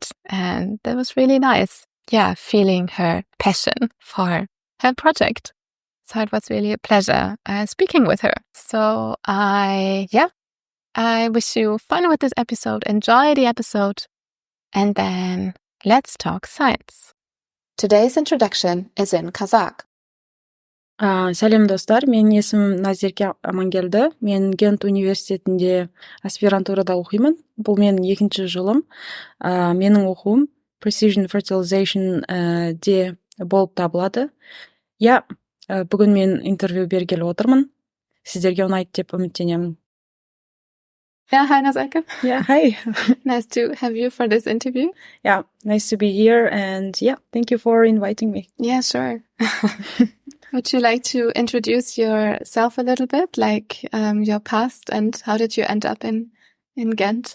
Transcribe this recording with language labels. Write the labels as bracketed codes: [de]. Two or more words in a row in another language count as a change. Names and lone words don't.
[en] And that was really nice. Yeah, feeling her passion for her project. So it was really a pleasure speaking with her. So I wish you fun with this episode. Enjoy the episode. And then let's talk science. Today's introduction is in Kazakh. [kk] Сәлем достар, менің есімім Назерке Amangeldy. Мен Гент университетінде аспирантурада оқимын. Бұл менің екінші жылым. Менің оқуым [en] precision fertilization [kk] де болып табылады. Бүгін мен интервью бергелі отырмын. Сіздерге ұнайды деп үміттенемін. [en] Yeah, hi Nazerke. Yeah, hi. Nice to have you for this interview. Yeah, nice to be here, and thank you for inviting me. Yeah, sure. Would you like to introduce yourself a little bit, like your past, and how did you end up in Ghent?